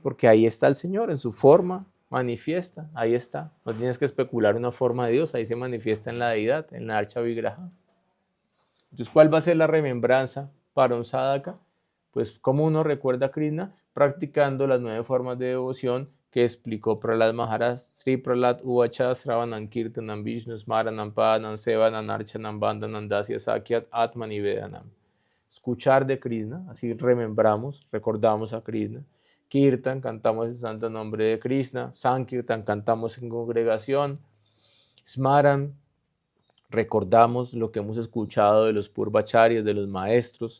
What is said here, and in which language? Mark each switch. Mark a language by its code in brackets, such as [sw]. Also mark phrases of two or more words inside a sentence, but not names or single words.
[es] Porque ahí está el Señor en su forma manifiesta, ahí está. No tienes que especular una forma de Dios, ahí se manifiesta en la deidad, en la Archa Vigraha. Entonces, ¿cuál va a ser la remembranza para un sadhaka? Pues, ¿cómo uno recuerda a Krishna? Practicando las 9 formas de devoción que explicó Prahlad Maharaj. [sa] Sri Prahlad Uvacha Sravanam Kirtanam Vishnu Smaranam Padanam Sevanam Archanam Bandhanam Dasya Sakyat Atmani Vedanam. [es] Escuchar de Krishna, así remembramos, recordamos a Krishna. Kirtan, cantamos el santo nombre de Krishna. Sankirtan, cantamos en congregación. Smaran, recordamos lo que hemos escuchado de los purvacharyas, de los maestros.